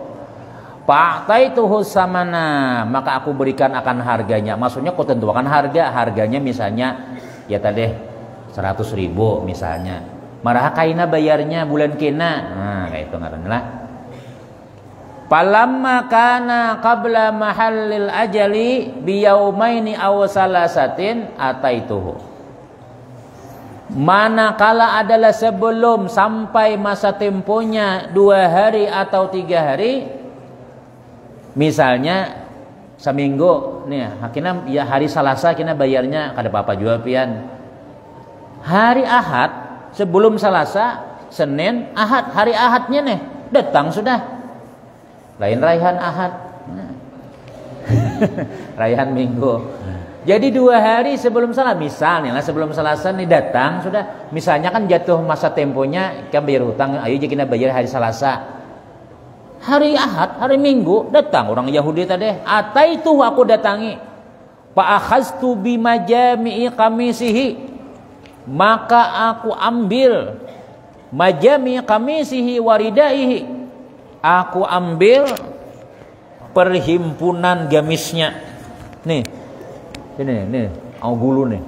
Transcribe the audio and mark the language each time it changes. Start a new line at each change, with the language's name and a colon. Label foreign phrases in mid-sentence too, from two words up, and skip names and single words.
Arabic: فأعطيته ثمنا,
Banjar: maka aku berikan akan harganya. Maksudnya kau tentukan harganya misalnya ya tadi 100.000 misalnya. Marah kaina bayarnya bulan kena. Nah, kayak itu ngaranna lah.
Arabic: فلما كان قبل محل الأجل بيومين أو ثلاثة أتيته.
Banjar: Manakala adalah sebelum sampai masa temponya 2 hari atau 3 hari. Misalnya seminggu nih, hakina ya hari Selasa kina bayarnya kada apa-apa juga pian. Hari Ahad sebelum Selasa, Senin, Ahad, hari Ahadnya nih datang sudah. Lain raihan Ahad. Nah. Rayaan Minggu. Jadi 2 hari sebelum salat, misalnya lah sebelum Selasa nih datang sudah, misalnya kan jatuh masa temponya kan bayar hutang, ayo kita bayar hari Selasa. Hari Ahad, hari Minggu datang orang Yahudi tadi, ataitu aku datangi.
Arabic: فأخذت بمجامع قميصه,
Banjar: maka aku ambil
Arabic: مجامع قميصه وردائه,
Banjar: aku ambil perhimpunan gamisnya. Nih. Ini gulu nih.